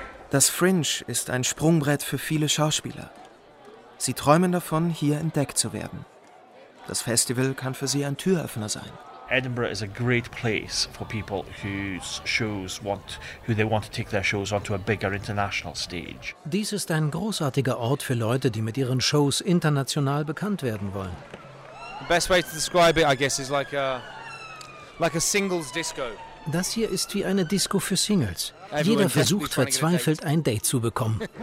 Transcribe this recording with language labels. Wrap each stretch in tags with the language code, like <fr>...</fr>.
<de>Das Fringe ist ein Sprungbrett für viele Schauspieler. Sie träumen davon, hier entdeckt zu werden. Das Festival kann für sie ein Türöffner sein.</de> <en>Edinburgh is a great place for people whose shows want, who they want to take their shows onto a bigger international stage.</en> <de>Dies ist ein großartiger Ort für Leute, die mit ihren Shows international bekannt werden wollen.</de> <en>The best way to describe it, I guess, is like a singles disco.</en> <de>Das hier ist wie eine Disco für Singles. Jeder versucht verzweifelt, ein Date zu bekommen.</de>